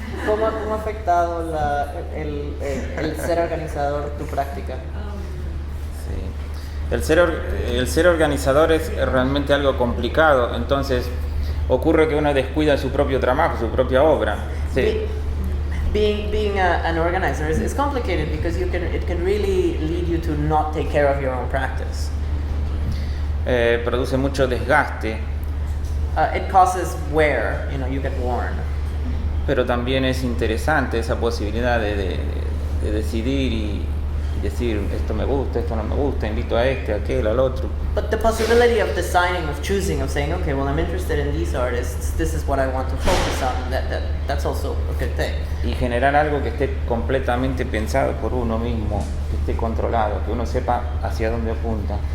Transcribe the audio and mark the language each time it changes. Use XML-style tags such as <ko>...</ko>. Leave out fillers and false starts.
<es>¿Cómo ha afectado el ser organizador tu práctica? Sí. El ser organizador es realmente algo complicado, entonces ocurre que uno descuida su propio trabajo, su propia obra. Sí.</es> <en>Being an organizer is complicated because it can really lead you to not take care of your own practice.</en> <es>Produce mucho desgaste,</es> <en>It causes wear, you get worn.</en> <es>pero también es interesante esa posibilidad de decidir y decir esto me gusta, esto no me gusta, invito a este, a aquel, al otro.</es> <en>But the possibility of deciding, of choosing, of saying, okay, well, I'm interested in these artists, this is what I want to focus on, that's also a good thing.</en> <es>Y generar algo que esté completamente pensado por uno mismo, que esté controlado, que uno sepa hacia dónde apunta.</es>